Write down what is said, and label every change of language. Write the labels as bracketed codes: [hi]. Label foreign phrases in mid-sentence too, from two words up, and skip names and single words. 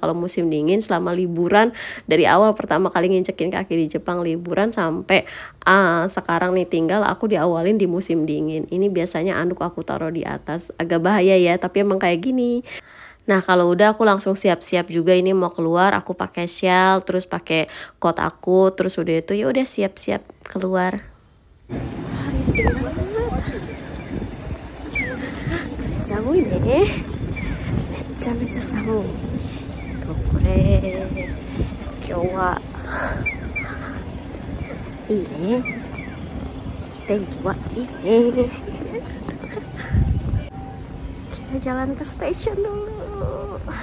[id] Kalau musim dingin selama liburan, dari awal pertama kali ngincekin kaki di Jepang liburan sampai sekarang nih tinggal, aku diawalin di musim dingin. Ini biasanya anduk aku taruh di atas, agak bahaya ya, tapi emang kayak gini. Nah kalau udah aku langsung siap-siap juga, ini mau keluar. Aku pakai shawl, terus pakai coat aku, terus udah itu ya udah siap-siap keluar. Hari ini banget. [ja] 寒いね。めちゃめちゃ寒い。これ今日はいいね。天気はいいね。 [id] Kita jalan ke stasiun dulu.